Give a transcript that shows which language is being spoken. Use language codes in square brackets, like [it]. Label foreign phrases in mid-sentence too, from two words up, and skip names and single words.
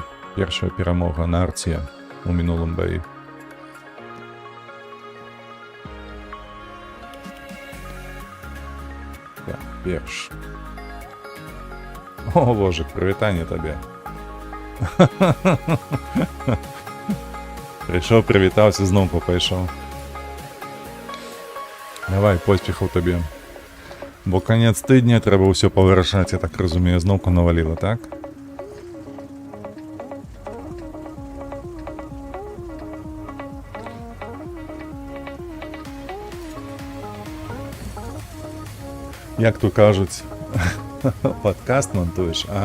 [be] Першая перамога на арце у мінулым баі. Так, перш. О, Божик, прывітанне табе. [uk] Прийшов, привітався, знов попайшов. Давай, поспіху тобі. Бо кінець тижня, треба все повирішати, я так розумію, знову навалило, так? Як то кажуть, подкаст монтуєш?